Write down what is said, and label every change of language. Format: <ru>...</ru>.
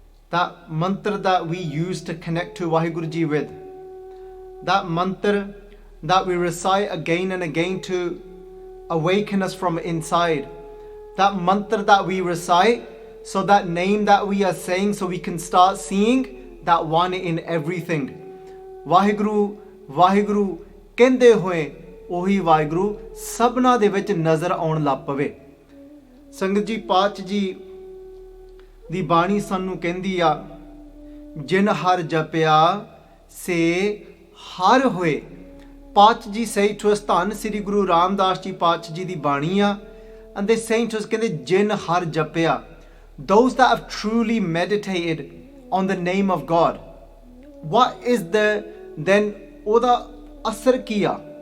<en>That mantra that we use to connect to Vaheguru Ji with. That mantra that we recite again and again to awaken us from inside. That mantra that we recite, so that name that we are saying, so we can start seeing that one in everything.</en> <pa>Vaheguru, Vaheguru ਕਹਿੰਦੇ ਹੋਏ ਉਹੀ ਵਾਹਿਗੁਰੂ ਸਭਨਾ ਦੇ ਵਿੱਚ ਨਜ਼ਰ ਆਉਣ ਲੱਗ ਪਵੇ। ਸੰਗਤ ਜੀ, ਪਾਤਸ਼ਾਹ ਜੀ ਦੀ ਬਾਣੀ ਸਾਨੂੰ ਕਹਿੰਦੀ ਆ, ਜਿਨ ਹਰ ਜਪਿਆ ਸੇ ਹਰ ਹੋਏ।</pa> <en>ਪਾਤਸ਼ਾਹ ji say to us,</en> <pa>ਧੰਨ ਸ੍ਰੀ ਗੁਰੂ ਰਾਮਦਾਸ ਜੀ ਪਾਤਸ਼ਾਹ ਜੀ ਦੀ ਬਾਣੀ ਆ,</pa> <en>and they saying to us,</en> <pa>ਕਹਿੰਦੇ ਜਿਨ ਹਰ ਜਪਿਆ,</pa> <en>those that have truly meditated on the name of God. What is the then</en> <pa>ਉਹਦਾ ਅਸਰ ਕੀ ਆ?</pa>